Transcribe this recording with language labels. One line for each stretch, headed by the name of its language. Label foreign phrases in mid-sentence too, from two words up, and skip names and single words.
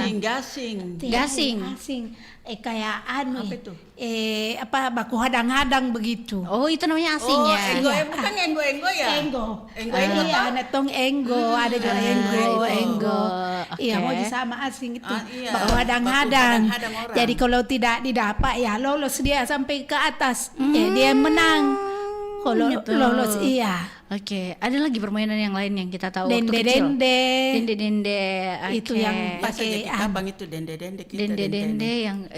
Indonesian: Gasing. Gasing. Asing. Kayak Apa itu?
Manado Malay: baku hadang-hadang begitu.
Indonesian: Oh itu namanya asing Oh, ya. bukan enggo ya? Enggo. Enggo Iya, ada tong enggo, ada juga enggo. Iya, Oke. mau sama asing itu. Iya.
Manado Malay: Baku hadang-hadang. Baku hadang-hadang orang.
Indonesian: Jadi kalau tidak didapat ya lolos dia sampai ke atas. Dia menang. Kalau gitu. lolos iya. Oke, ada lagi permainan yang lain yang kita tahu waktu Dende kecil. dende. Dende. Itu Oke. yang Biasa jadi pakai kabang itu dende-dende kita. Dende yang itu